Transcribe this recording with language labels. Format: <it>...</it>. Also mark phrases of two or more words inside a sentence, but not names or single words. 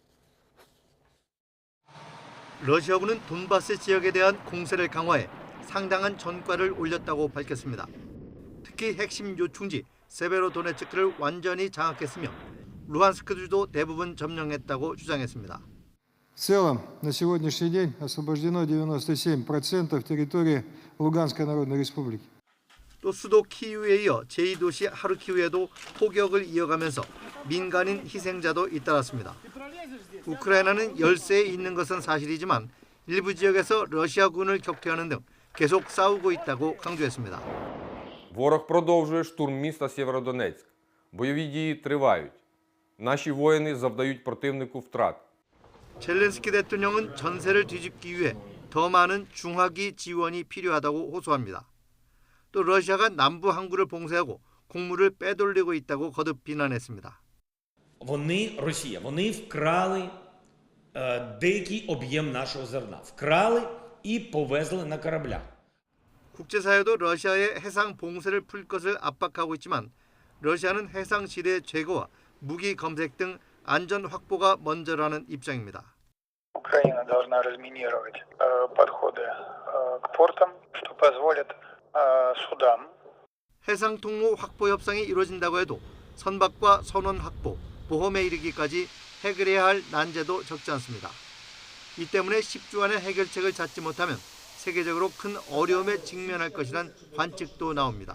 <ko>러시아군은 돈바스 지역에 대한 공세를 강화해 상당한 전과를 올렸다고 밝혔습니다. 특히 핵심 요충지 세베로도네츠크를 완전히 장악했으며 루한스크주도 대부분 점령했다고 주장했습니다.</ko> <ru>В целом, на сегодняшний день освобождено 97% территории Луганской Народной Республики.</ru> <ko>또 수도 키이우에 이어 제2도시 하르키우에도 포격을 이어가면서 민간인 희생자도 잇따랐습니다. 우크라이나는 열세에 있는 것은 사실이지만 일부 지역에서 러시아군을 격퇴하는 등 계속 싸우고 있다고 강조했습니다.</ko> <uk>Ворог продовжує штурм міста Сєвєродонецьк. Бойові дії тривають. Наші воїни завдають противнику втрат.</uk> <ko>젤렌스키 대통령은 전세를 뒤집기 위해 더 많은 중화기 지원이 필요하다고 호소합니다. 또 러시아가 남부 항구를 봉쇄하고 곡물을 빼돌리고 있다고 거듭 비난했습니다.</ko> <uk>Вони вкрали деякий об'єм нашого зерна. Вкрали і повезли на кораблях.</uk> <ko>국제사회도 러시아의 해상 봉쇄를 풀 것을 압박하고 있지만 러시아는 해상 지대 제거와 무기 검색 등 안전 확보가 먼저라는 입장입니다.</ko> <ru>Украина должна разминировать подходы к портам, что позволит судам.</ru> <ko>해상 통로 확보 협상이 이루어진다고 해도 선박과 선원 확보, 보험에 이르기까지 해결해야 할 난제도 적지 않습니다. 이 때문에 10주 안에 해결책을 찾지 못하면 세계적으로 큰 어려움에 직면할 것이란 관측도 나옵니다.</ko>